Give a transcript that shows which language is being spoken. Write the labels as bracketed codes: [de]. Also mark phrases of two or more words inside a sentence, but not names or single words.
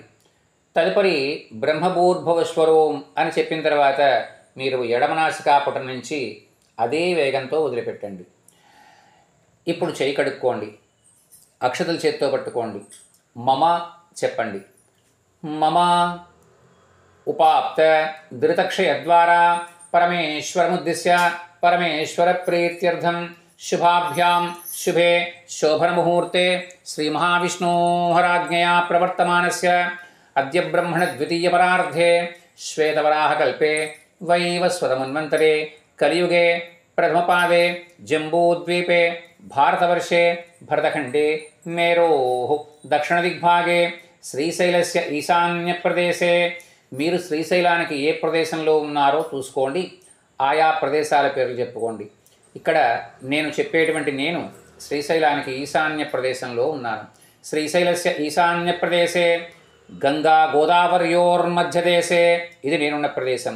[te] తదుపరి బ్రహ్మభూర్భువస్వరోం అని చెప్పిన తర్వాత మీరు ఎడమ నాసికాపుటం నుంచి అదే వేగంతో వదిలిపెట్టండి. ఇప్పుడు చేయి కడుక్కోండి. అక్షతలు చేత్తో పట్టుకోండి. మమ చెప్పండి. [sa] మమ ఉపాప్త ధృతక్షయ ద్వారా परमेश्वरमुद्दिश्य परमेश्वरप्रीत्यर्थं शुभाभ्यां शुभे शोभनमुहूर्ते श्रीमहाविष्णोराज्ञया प्रवर्तमानस्य अद्य ब्रह्मणद्वितीयपरार्धे श्वेतवराहकल्पे वैवस्वतमन्वन्तरे कलियुगे प्रथमपादे जम्बूद्वीपे भारतवर्षे भरतखण्डे मेरोः दक्षिणदिग्भागे శ్రీశైలస్య ఈశాన్య ప్రదేశే [te] మీరు శ్రీశైలానికి ఏ ప్రదేశంలో ఉన్నారో చూసుకోండి, ఆయా ప్రదేశాల పేర్లు చెప్పుకోండి. ఇక్కడ నేను చెప్పేటువంటి నేను శ్రీశైలానికి ఈశాన్య ప్రదేశంలో ఉన్నాను. [sa] శ్రీశైలస్య ఈశాన్య ప్రదేశే గంగా గోదావరియోర్మధ్యదేశే [te] ఇది నేనున్న ప్రదేశం.